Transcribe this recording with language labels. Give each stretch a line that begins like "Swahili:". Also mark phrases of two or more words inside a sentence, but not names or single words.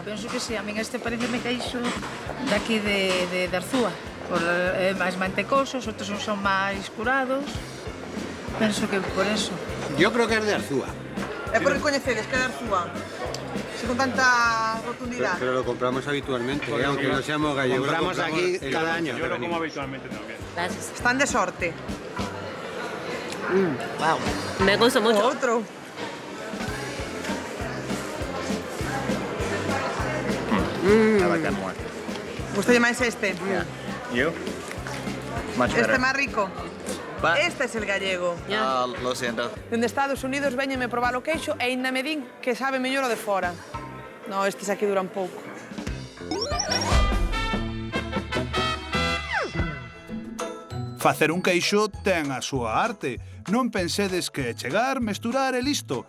Galician: Penso que sí, a min este pareceme queixo daqui de Arzúa. É máis mantecosos, outros son máis curados. Penso que por eso.
Spanish: Yo creo que es de Arzúa.
Galician: É por que coñecedes que é de Arzúa? Se con tanta rotundidade.
Spanish: Pero lo compramos habitualmente, aunque no seamos gallegos. Compramos aquí cada año. Yo lo como habitualmente también. Gracias.
Galician: Están de sorte.
Spanish: Wow. Me gusta mucho.
Galician: Outro. Gustalle máis este?
Spanish: Yo?
Galician: Este máis rico?
Spanish: Este es el gallego. Lo siento.
Galician: Dende Estados Unidos veñeme probar o queixo e ainda me din que sabe mellor o de fora. No, estes aquí duran pouco. Facer un queixo ten a súa arte. Non pensedes que chegar, mesturar e listo.